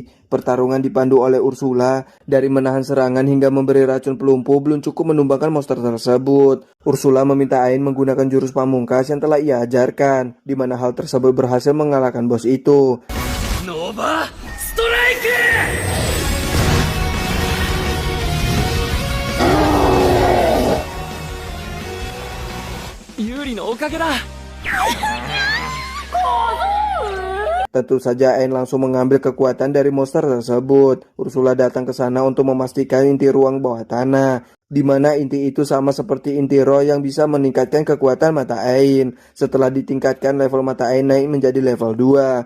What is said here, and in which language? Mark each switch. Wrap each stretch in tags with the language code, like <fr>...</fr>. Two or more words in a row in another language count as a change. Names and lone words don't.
<id>Pertarungan dipandu oleh Ursula. Dari menahan serangan hingga memberi racun pelumpuh belum cukup menumbangkan monster tersebut. Ursula meminta Ain menggunakan jurus pamungkas yang telah ia ajarkan, di mana hal tersebut berhasil mengalahkan bos itu. Nova Strike!</id> <ja>有利のおかげだ。</ja> <id>Tentu saja Ain langsung mengambil kekuatan dari monster tersebut. Ursula datang ke sana untuk memastikan inti ruang bawah tanah, di mana inti itu sama seperti inti roh yang bisa meningkatkan kekuatan mata Ain. Setelah ditingkatkan, level mata Ain naik menjadi level 2.</id>